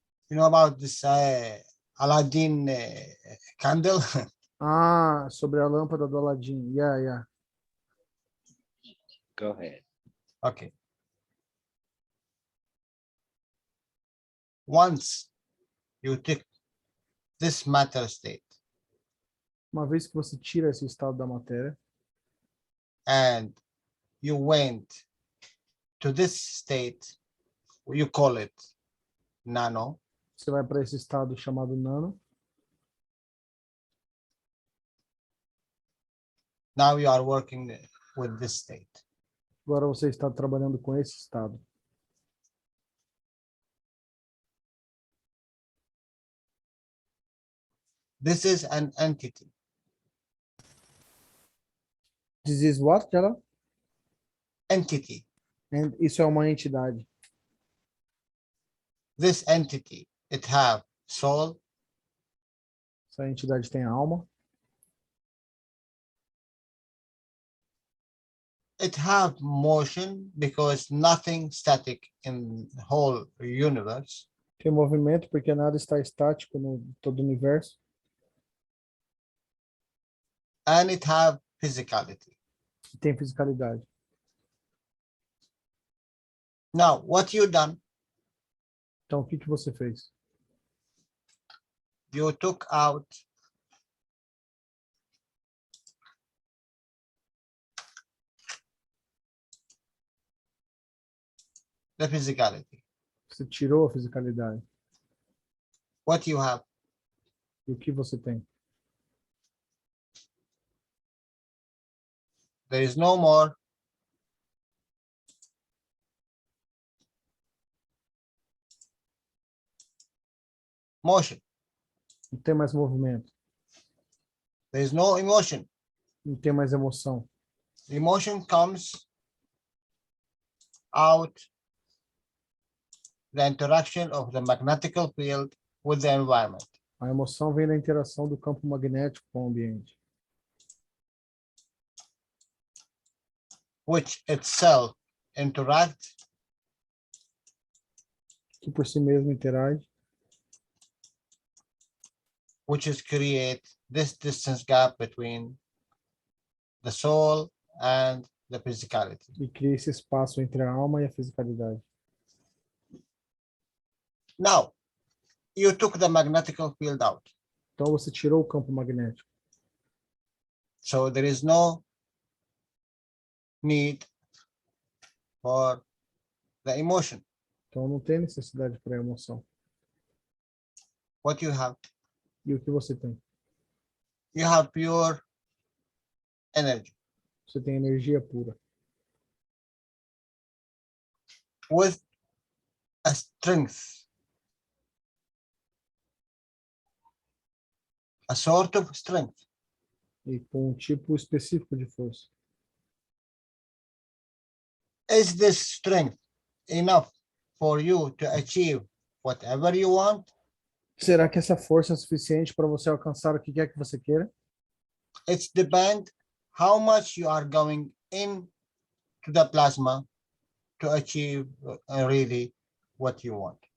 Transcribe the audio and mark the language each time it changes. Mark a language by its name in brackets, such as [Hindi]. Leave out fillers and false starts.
[English] You know about this Aladdin candle? [Portuguese] Sobre a lâmpada do Aladdin. Yeah. [English] Go ahead. Okay. once you take this matter state [Portuguese] Uma vez que você tira esse estado da matéria [English] and you went to this state, you call it nano, [Portuguese] você vai para esse estado chamado nano. [English] now you are working with this state. [Portuguese] Agora você está trabalhando com esse estado. [English] This is an entity. This is what, Jalal? Entity. [Portuguese] Isso é uma entidade. [English] This entity, it have soul. [Portuguese] Essa entidade tem alma. [English] It have motion because nothing static in the whole universe. [Portuguese] Tem movimento porque nada está estático no todo o universo. [English] And it have physicality. [Portuguese] Tem fisicalidade. [English] Now, what you done? [Portuguese] Então, o que você fez? [English] You took out the physicality. [Portuguese] Você tirou a fisicalidade. [English] What you have? [Portuguese] E o que você tem? [English] There is no more motion. [Portuguese] Não tem mais movimento. [English] There is no emotion. [Portuguese] Não tem mais emoção. [English] Emotion comes out the interaction of the magnetical field with the environment. [Portuguese] A emoção vem da interação do campo magnético com o ambiente. [English] Which itself interact [Portuguese] Que por si mesmo interage. [English] which is create this distance gap between the soul and the physicality. [Portuguese] E cria esse espaço entre a alma e a fisicalidade. [English] Now, you took the magnetical field out. [Portuguese] Então você tirou o campo magnético. [English] So there is no need for the emotion. [Portuguese] Então não tem necessidade para a emoção. [English] What you have? [Portuguese] E o que você tem? [English] You have pure energy [Portuguese] Você tem energia pura. [English] with a strength, a sort of strength. [Portuguese] E com um tipo específico de força. [English] Is this strength enough for you to achieve whatever you want? [Portuguese] Será que essa força é suficiente para você alcançar o que quer que você queira? [English] It's depend how much you are going in to the plasma to achieve really what you want.